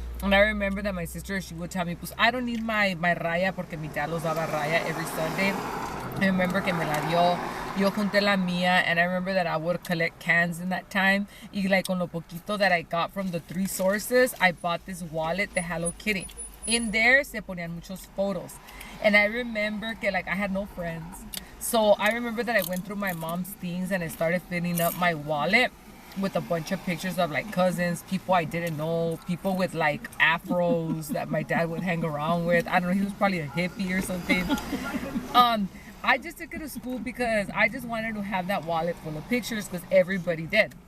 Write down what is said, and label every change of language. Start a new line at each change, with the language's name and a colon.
English: And I remember that my sister, she would tell me, pues I don't need my raya,
Spanish: porque mi dad los daba raya
English: every Sunday. I remember
Spanish: que me la dio. Yo junté la mía,
English: and I remember that I would collect cans in that time. Y like
Spanish: con lo poquito
English: that I got from the 3 sources, I bought this wallet, the Hello Kitty. In there,
Spanish: se ponían muchos photos.
English: And I remember que like I had no friends. So I remember that I went through my mom's things and I started filling up my wallet with a bunch of pictures of like cousins, people I didn't know, people with like afros that my dad would hang around with. I don't know, he was probably a hippie or something. I just took it to school because I just wanted to have that wallet full of pictures because everybody did.